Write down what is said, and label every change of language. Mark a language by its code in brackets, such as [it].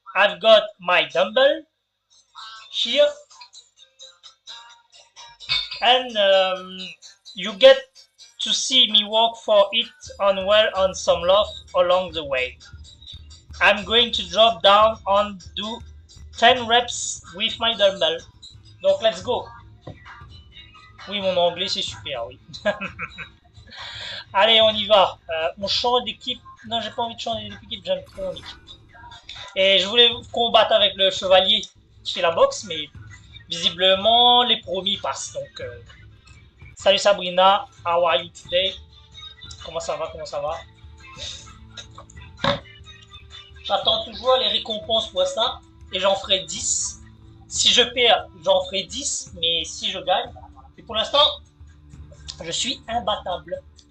[en] I've got my dumbbell here and you get to see me work for it on well on some love along the way. I'm going to drop down and do 10 reps with my dumbbell. [fr] Donc [en] let's go. [fr] Oui, mon anglais c'est super, oui. Allez, on y va. On change d'équipe. Non, j'ai pas envie de changer d'équipe, j'aime trop mon équipe. Et je voulais combattre avec le chevalier qui fait la boxe, mais visiblement les promis passent. Donc, salut [en] Sabrina, how are you today? [fr] Comment ça va, comment ça va? J'attends toujours les récompenses pour ça et j'en ferai 10. Si je perds, j'en ferai 10, mais si je gagne, et pour l'instant, je suis imbattable.